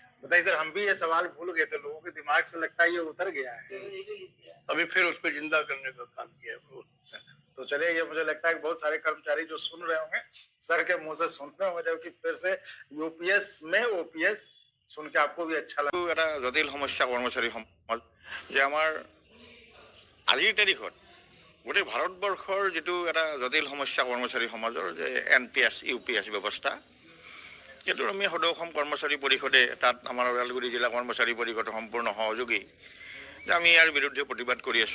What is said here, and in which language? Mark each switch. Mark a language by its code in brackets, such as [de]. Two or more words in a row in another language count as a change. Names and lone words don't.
[hi] बताइए सर, हम भी ये सवाल भूल गए थे, लोगों के दिमाग से लगता है ये उतर गया है, अभी फिर उसको जिंदा करने का काम किया है सर। तो चलिए, ये मुझे लगता है कि बहुत सारे कर्मचारी जो सुन रहे होंगे सर के मुंह से सुन रहे होंगे, जबकि फिर से यूपीएस में ओपीएस सुन के आपको भी अच्छा लगा। [as] এটা জটিল সমস্যা কৰ্মচাৰী সমাজ যে আমাৰ আজিৰ তাৰিখত গোটেই ভাৰতবৰ্ষৰ যিটো এটা জটিল সমস্যা কৰ্মচাৰী সমাজৰ যে NPS UPS ব্যৱস্থা, সেইটো আমি সদৌ অসম কৰ্মচাৰী পৰিষদে তাত আমাৰ ওদালগুৰি জিলা কৰ্মচাৰী পৰিষদৰ সম্পূৰ্ণ সহযোগী যে আমি ইয়াৰ বিৰুদ্ধে প্ৰতিবাদ কৰি আছোঁ।